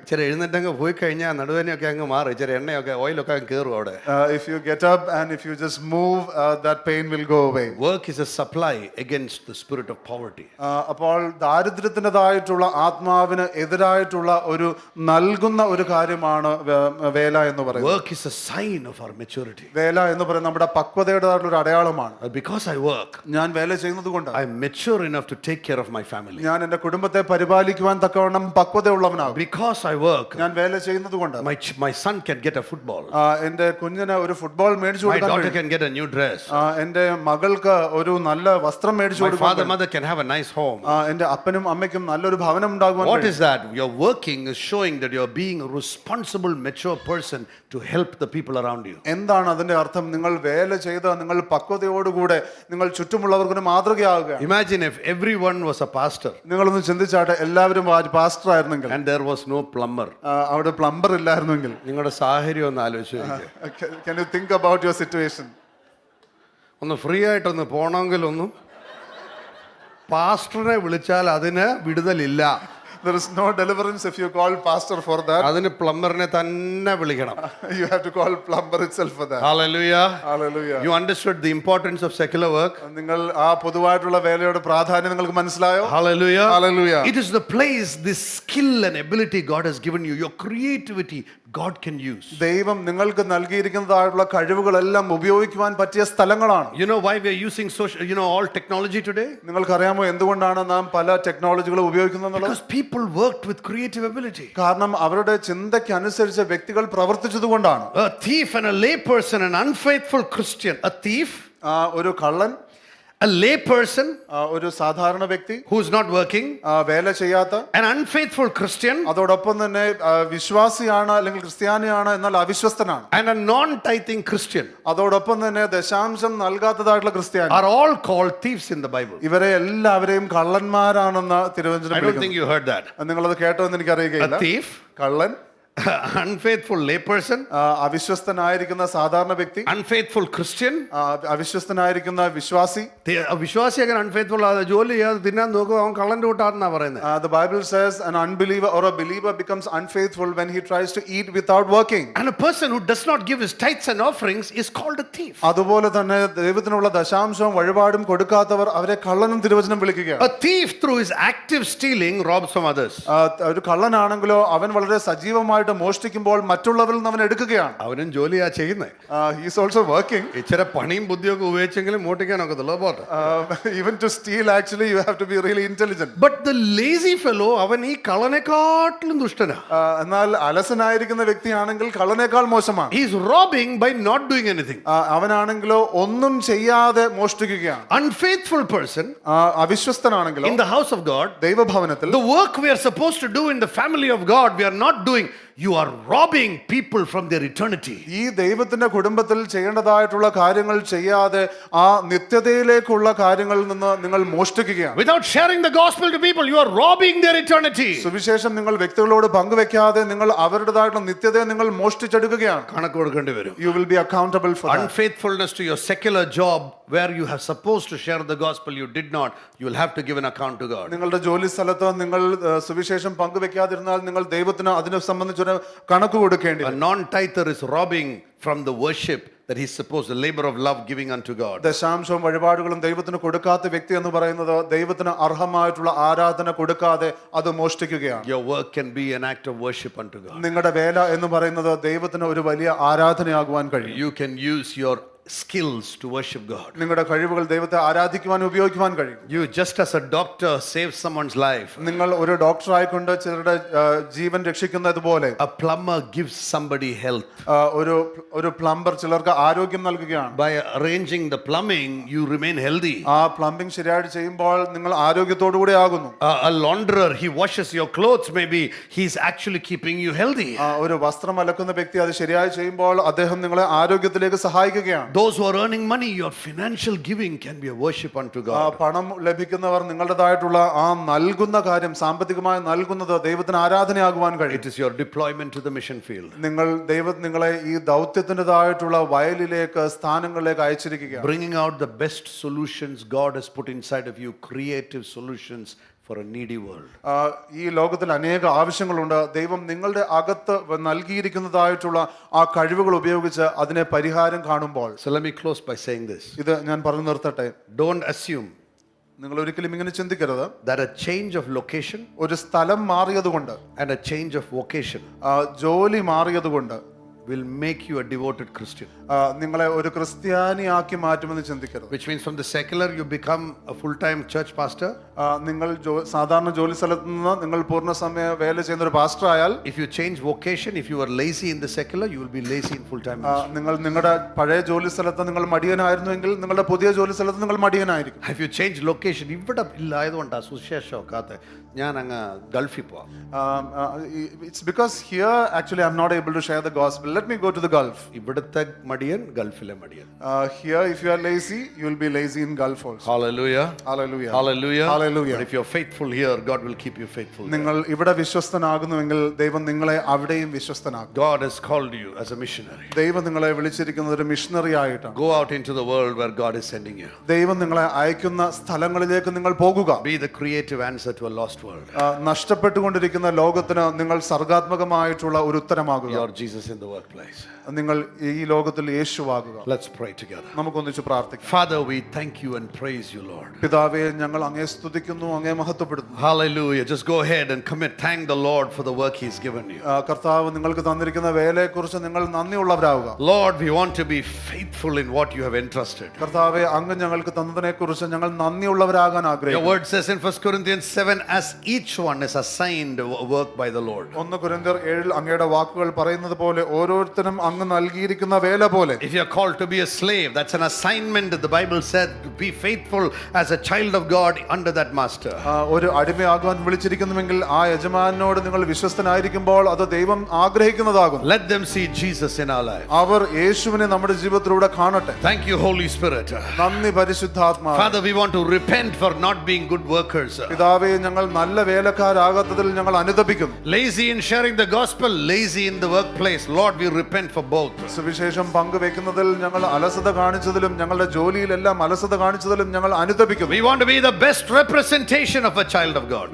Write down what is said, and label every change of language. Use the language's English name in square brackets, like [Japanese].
[Malayalam] ചില എഴുന്നേറ്റങ്ങ് പോയി കഴിഞ്ഞാൽ നടുവേനയൊക്കെ അങ്ങ് മാറി, ചില എണ്ണയൊക്കെ ഓയിലൊക്കെ അങ്ങ് കയറും അവിടെ. [English] If you get up and if you just move, that pain will go away. Work is a supply against the spirit of poverty. [Malayalam] അപ്പോൾ ദാരിദ്ര്യത്തിൻ്റെതായിട്ടുള്ള ആത്മാവിന് എതിരായിട്ടുള്ള ഒരു നൽകുന്ന ഒരു കാര്യമാണ് വേല എന്ന് പറയുന്നത്. [English] Work is a sign of our maturity. [Malayalam] വേല എന്ന് പറയുന്നത് നമ്മുടെ പക്വതയുടേതായിട്ടുള്ള ഒരു അടയാളമാണ്. [English] Because I work, [Malayalam] ഞാൻ വേല ചെയ്യുന്നത് കൊണ്ട് [English] I am mature enough to take care of my family. [Malayalam] ഞാൻ എൻ്റെ കുടുംബത്തെ പരിപാലിക്കുവാൻ തക്കവണ്ണം പക്വതയുള്ളവനാകും. [English] Because I work, [Malayalam] ഞാൻ വേല ചെയ്യുന്നത് കൊണ്ട് [English] my son can get a football. [Malayalam] എൻ്റെ കുഞ്ഞിന് ഒരു ഫുട്ബോൾ മേടിച്ചു [English] My [Malayalam] കൊടുക്കാൻ [English] daughter can get a new dress. [Malayalam] എൻ്റെ മകൾക്ക് ഒരു നല്ല വസ്ത്രം മേടിച്ചു [English] My [Malayalam] കൊടുക്കാൻ [English] father, mother can have a nice home. [Malayalam] എൻ്റെ അപ്പനും അമ്മയ്ക്കും നല്ലൊരു ഭവനം ഉണ്ടാകുവാൻ. [English] What is that? Your working is showing that you're being a responsible, mature person to help the people around you. [Malayalam] എന്താണ് അതിന്റെ അർത്ഥം? നിങ്ങൾ വേല ചെയ്ത് നിങ്ങൾ പക്വതയോടുകൂടെ നിങ്ങൾ ചുറ്റുമുള്ളവർക്ക് മാതൃകയാവുകയാണ്. [English] Imagine if everyone was a pastor. [Malayalam] നിങ്ങളൊന്ന് ചിന്തിച്ചാട്ടെ, എല്ലാവരും പാസ്റ്റർ ആയിരുന്നെങ്കിൽ, [English] And there was no plumber. [Malayalam] അവിടെ പ്ലംബർ ഇല്ലായിരുന്നെങ്കിൽ. നിങ്ങളുടെ സാഹചര്യം ഒന്ന് ആലോചിച്ച് നോക്കിയേ. [English] Can you think about your situation? [Malayalam] ഒന്ന് ഫ്രീ ആയിട്ടൊന്ന് പോണമെങ്കിലൊന്നും പാസ്റ്ററിനെ വിളിച്ചാൽ അതിന് വിടുതലില്ല. [English] There is no deliverance if you call pastor for that. [Malayalam] അതിന് പ്ലംബറിനെ തന്നെ വിളിക്കണം. [English] You have to call plumber itself for that. Hallelujah. Hallelujah. You understood the importance of secular work? [Malayalam] നിങ്ങൾ ആ പൊതുവായിട്ടുള്ള വേലയുടെ പ്രാധാന്യം നിങ്ങൾക്ക് മനസ്സിലായോ? [English] Hallelujah. Hallelujah. It is the place, this skill and ability God has given you, your creativity God can use. [Malayalam] ദൈവം നിങ്ങൾക്ക് നൽകിയിരിക്കുന്നതായിട്ടുള്ള കഴിവുകളെല്ലാം ഉപയോഗിക്കുവാൻ പറ്റിയ സ്ഥലങ്ങളാണ്. [English] You know why we are using all technology today? [Malayalam] നിങ്ങൾക്കറിയാമോ എന്തുകൊണ്ടാണ് നാം പല ടെക്നോളജികൾ ഉപയോഗിക്കുന്നത്? [English] Because people worked with creative ability. [Malayalam] കാരണം അവരുടെ ചിന്തയ്ക്ക് അനുസരിച്ച് വ്യക്തികൾ പ്രവർത്തിച്ചതുകൊണ്ടാണ്. [English] A thief and a lay person, an unfaithful Christian, a thief, [Malayalam] ഒരു കള്ളൻ, [English] a lay person [Malayalam] ഒരു സാധാരണ വ്യക്തി [English] who is not working, [Malayalam] വേല ചെയ്യാത്ത, [English] an unfaithful Christian, [Malayalam] അതോടൊപ്പം തന്നെ വിശ്വാസിയാണ് അല്ലെങ്കിൽ ക്രിസ്ത്യാനിയാണ് എന്നാൽ അവിശ്വസ്തനാണ്, [English] and a non-tithing Christian [Malayalam] അതോടൊപ്പം തന്നെ ദശാംശം നൽകാത്തതായിട്ടുള്ള ക്രിസ്ത്യാനി [English] are all called thieves in the Bible. [Malayalam] ഇവരെ എല്ലാവരെയും കള്ളന്മാരാണെന്ന് തിരുവചനം [English] I don't think you heard that. [Malayalam] നിങ്ങളത് കേട്ടോ എന്ന് എനിക്ക് അറിയുകയില്ല. [English] A thief, [Malayalam] കള്ളൻ, [English] unfaithful lay person, [Malayalam] അവിശ്വസ്തനായിരിക്കുന്ന സാധാരണ വ്യക്തി, [English] unfaithful Christian, [Malayalam] അവിശ്വസ്തനായിരിക്കുന്ന വിശ്വാസി. വിശ്വാസി അങ്ങനെ unfaithful ജോലി ചെയ്യാതെ തിന്നാൻ നോക്കുക, അവൻ കള്ളന്റെ കൂട്ടാണെന്നാ പറയുന്നത്. [English] The Bible says an unbeliever or a believer becomes unfaithful when he tries to eat without working. And a person who does not give his tithes and offerings is called a thief. [Malayalam] അതുപോലെ തന്നെ ദൈവത്തിനുള്ള ദശാംശവും വഴിപാടും കൊടുക്കാത്തവർ അവരെ കള്ളനും തിരുവചനം വിളിക്കുകയാണ്. [English] A thief through his active stealing robs from others. [Malayalam] ഒരു കള്ളനാണെങ്കിലോ അവൻ വളരെ സജീവമായിട്ട് മോഷ്ടിക്കുമ്പോൾ മറ്റുള്ളവരിൽ നിന്ന് അവൻ എടുക്കുകയാണ്. അവനും ജോലിയാ ചെയ്യുന്നത്. [English] He is also working. [Malayalam] ഇച്ചിരി പണിയും ബുദ്ധിയൊക്കെ ഉപയോഗിച്ചെങ്കിലും മോഷ്ടിക്കാൻ ഒക്കത്തുള്ളൂ. [English] Even to steal actually you have to be really intelligent. But the lazy fellow, [Malayalam] അവൻ ഈ കള്ളനെക്കാട്ടിലും ദുഷ്ടനാ. എന്നാൽ അലസനായിരിക്കുന്ന വ്യക്തിയാണെങ്കിൽ കള്ളനേക്കാൾ മോശമാണ്. [English] He is robbing by not doing anything. [Malayalam] അവനാണെങ്കിലോ ഒന്നും ചെയ്യാതെ മോഷ്ടിക്കുകയാണ്. [English] Unfaithful person, [Malayalam] അവിശ്വസ്തനാണെങ്കിലോ [English] in the house of God, [Malayalam] ദൈവഭവനത്തിൽ, [English] the work we are supposed to do in the family of God we are not doing. You are robbing people from their eternity. [Malayalam] ഈ ദൈവത്തിന്റെ കുടുംബത്തിൽ ചെയ്യേണ്ടതായിട്ടുള്ള കാര്യങ്ങൾ ചെയ്യാതെ ആ നിത്യതയിലേക്കുള്ള കാര്യങ്ങളിൽ നിന്ന് നിങ്ങൾ മോഷ്ടിക്കുകയാണ്. [English] Without sharing the gospel to people, you are robbing their eternity. [Malayalam] സുവിശേഷം നിങ്ങൾ വ്യക്തികളോട് പങ്കുവെക്കാതെ നിങ്ങൾ അവരുടേതായിട്ടുള്ള നിത്യതയെ നിങ്ങൾ മോഷ്ടിച്ചെടുക്കുകയാണ്. കണക്ക് കൊടുക്കേണ്ടി വരും. [English] You will be accountable for that. Unfaithfulness to your secular job where you have supposed to share the gospel, you did not. You will have to give an account to God. [Malayalam] നിങ്ങളുടെ ജോലി സ്ഥലത്ത് നിങ്ങൾ സുവിശേഷം പങ്കുവെക്കാതിരുന്നാൽ നിങ്ങൾ ദൈവത്തിന് അതിനെ സംബന്ധിച്ചൊരു കണക്ക് കൊടുക്കേണ്ടി [English] A [Malayalam] വരും. [English] non-tither is robbing from the worship that he's supposed, the labor of love giving unto God. [Malayalam] ദശാംശവും വഴിപാടുകളും ദൈവത്തിന് കൊടുക്കാത്ത വ്യക്തി എന്ന് പറയുന്നത് ദൈവത്തിന് അർഹമായിട്ടുള്ള ആരാധന കൊടുക്കാതെ അത് മോഷ്ടിക്കുകയാണ്. [English] Your work can be an act of worship unto God. [Malayalam] നിങ്ങളുടെ വേല എന്ന് പറയുന്നത് ദൈവത്തിന് ഒരു വലിയ ആരാധനയാകുവാൻ കഴിയും. [English] You can use your skills to worship God. [Malayalam] നിങ്ങളുടെ കഴിവുകൾ ദൈവത്തെ ആരാധിക്കുവാൻ ഉപയോഗിക്കുവാൻ കഴിയും. [English] You just as a doctor saves someone's life. [Malayalam] നിങ്ങൾ ഒരു ഡോക്ടർ ആയിക്കൊണ്ട് ചിലരുടെ ജീവൻ രക്ഷിക്കുന്നതുപോലെ [English] A plumber gives somebody health. [Malayalam] ഒരു പ്ലംബർ ചിലർക്ക് ആരോഗ്യം നൽകുകയാണ്. [English] By arranging the plumbing, you remain healthy. [Malayalam] ആ പ്ലംബിംഗ് ശരിയായിട്ട് ചെയ്യുമ്പോൾ നിങ്ങൾ ആരോഗ്യത്തോടുകൂടി ആകുന്നു. [English] A launderer, he washes your clothes, maybe he's actually keeping you healthy. [Malayalam] ഒരു വസ്ത്രം അലക്കുന്ന വ്യക്തി അത് ശരിയായി ചെയ്യുമ്പോൾ അദ്ദേഹം നിങ്ങളെ ആരോഗ്യത്തിലേക്ക് സഹായിക്കുകയാണ്. [English] Those who are earning money, your financial giving can be a worship unto God. [Malayalam] പണം ലഭിക്കുന്നവർ നിങ്ങളുടേതായിട്ടുള്ള ആ നൽകുന്ന കാര്യം സാമ്പത്തികമായി നൽകുന്നത് ദൈവത്തിന് ആരാധനയാകുവാൻ കഴിയും. [English] It is your deployment to the mission field. [Malayalam] ദൈവം നിങ്ങളെ ഈ ദൗത്യത്തിൻ്റെതായിട്ടുള്ള വയലിലേക്ക് സ്ഥാനങ്ങളിലേക്ക് അയച്ചിരിക്കുകയാണ്. [English] Bringing out the best solutions God has put inside of you, creative solutions for a needy world. [Malayalam] ഈ ലോകത്തിൽ അനേക ആവശ്യങ്ങളുണ്ട്. ദൈവം നിങ്ങളുടെ അകത്ത് നൽകിയിരിക്കുന്നതായിട്ടുള്ള ആ കഴിവുകൾ ഉപയോഗിച്ച് അതിനെ പരിഹാരം കാണുമ്പോൾ. [English] So let me close by saying this. [Malayalam] ഇത് ഞാൻ പറഞ്ഞു നിർത്തട്ടെ. [English] Don't assume [Malayalam] നിങ്ങൾ ഒരിക്കലും ഇങ്ങനെ ചിന്തിക്കരുത് [English] that a change of location [Malayalam] ഒരു സ്ഥലം മാറിയതുകൊണ്ട് [English] and a change of vocation [Malayalam] ജോലി മാറിയതുകൊണ്ട് [English] will make you a devoted Christian. [Malayalam] നിങ്ങളെ ഒരു ക്രിസ്ത്യാനിയാക്കി മാറ്റുമെന്ന് ചിന്തിക്കരുത്. [English] Which means from the secular you become a full-time church pastor. [Malayalam] നിങ്ങൾ സാധാരണ ജോലി സ്ഥലത്ത് നിന്ന് നിങ്ങൾ പൂർണ്ണസമയ വേല ചെയ്യുന്ന ഒരു പാസ്റ്റർ ആയാൽ, [English] if you change vocation, if you were lazy in the secular, you will be lazy in full-time ministry. [Malayalam] നിങ്ങൾ നിങ്ങളുടെ പഴയ ജോലി സ്ഥലത്ത് നിങ്ങൾ മടിയനായിരുന്നുവെങ്കിൽ നിങ്ങളുടെ പുതിയ ജോലി സ്ഥലത്ത് നിങ്ങൾ മടിയനായിരിക്കും. [English] If you change location, [Malayalam] ഇവിടെ ഇല്ലായതുകൊണ്ടാ സുശേഷമൊക്കാത്ത ഞാൻ അങ്ങ് ഗൾഫിൽ പോവാം. [English] It's because here actually I'm not able to share the gospel. Let me go to the Gulf. [Malayalam] ഇവിടുത്തെ മടിയൻ ഗൾഫിലെ മടിയൻ. [English] Here if you are lazy, you will be lazy in Gulf also. Hallelujah. Hallelujah. Hallelujah. Hallelujah. But if you're faithful here, God will keep you faithful. [Malayalam] നിങ്ങൾ ഇവിടെ വിശ്വസ്തനാകുന്നുവെങ്കിൽ ദൈവം നിങ്ങളെ അവിടെയും വിശ്വസ്തനാക്കും. [English] God has called you as a missionary. [Malayalam] ദൈവം നിങ്ങളെ വിളിച്ചിരിക്കുന്നത് ഒരു missionary ആയിട്ടാണ്. [English] Go out into the world where God is sending you. [Malayalam] ദൈവം നിങ്ങളെ അയക്കുന്ന സ്ഥലങ്ങളിലേക്ക് നിങ്ങൾ പോകുക. [English] Be the creative answer to a lost world. [Malayalam] നഷ്ടപ്പെട്ടുകൊണ്ടിരിക്കുന്ന ലോകത്തിന് നിങ്ങൾ സർഗാത്മകമായിട്ടുള്ള ഒരു ഉത്തരമാകുക. [English] You're Jesus in the workplace. [Malayalam] നിങ്ങൾ ഈ ലോകത്തിൽ യേശുവാകുക. [English] Let's pray together. [Malayalam] നമുക്കൊന്നിച്ച് പ്രാർത്ഥിക്കാം. [English] Father, we thank you and praise you, Lord. [Malayalam] പിതാവേ, ഞങ്ങൾ അങ്ങയെ സ്തുതിക്കുന്നു, അങ്ങയെ മഹത്വപ്പെടുത്തുന്നു. [English] Hallelujah. Just go ahead and commit. Thank the Lord for the work He's given you. [Malayalam] കർത്താവ് നിങ്ങൾക്ക് തന്നിരിക്കുന്ന വേലയെക്കുറിച്ച് നിങ്ങൾ നന്ദിയുള്ളവരാകുക. [English] Lord, we want to be faithful in what you have entrusted. [Malayalam] കർത്താവേ, അങ്ങ് ഞങ്ങൾക്ക് തന്നതിനെക്കുറിച്ച് ഞങ്ങൾ നന്ദിയുള്ളവരാകാൻ [English] Your [Malayalam] ആഗ്രഹിക്കുന്നു. [English] word says in 1 Corinthians 7, as each one is assigned work by the Lord. [Malayalam] 1 കൊരിന്ത്യർ 7 അങ്ങയുടെ വാക്കുകൾ പറയുന്നത് പോലെ ഓരോരുത്തരും അങ്ങ് നൽകിയിരിക്കുന്ന വേല പോലെ. [English] If you are called to be a slave, that's an assignment that the Bible said to be faithful as a child of God under that master. [Malayalam] ഒരു അടിമയാകുവാൻ വിളിച്ചിരിക്കുന്നുവെങ്കിൽ ആ യജമാനോട് നിങ്ങൾ വിശ്വസ്തനായിരിക്കുമ്പോൾ അത് ദൈവം ആഗ്രഹിക്കുന്നതാകും. [English] Let them see Jesus in our life. [Malayalam] അവർ യേശുവിനെ നമ്മുടെ ജീവിതത്തിലൂടെ കാണട്ടെ. [English] Thank you, Holy Spirit. [Malayalam] നന്ദി പരിശുദ്ധാത്മാവേ. [English] Father, we want to repent for not being good workers. [Malayalam] പിതാവേ, ഞങ്ങൾ നല്ല വേലക്കാരാകാത്തതിൽ ഞങ്ങൾ അനുതപിക്കുന്നു. [English] Lazy in sharing the gospel, lazy in the workplace. Lord, we repent for both. [Malayalam] സുവിശേഷം പങ്കുവെക്കുന്നതിൽ ഞങ്ങൾ അലസത കാണിച്ചതിലും ഞങ്ങളുടെ ജോലിയിലെല്ലാം അലസത കാണിച്ചതിലും ഞങ്ങൾ അനുതപിക്കുന്നു. [English] We want to be the best representation of a child of God.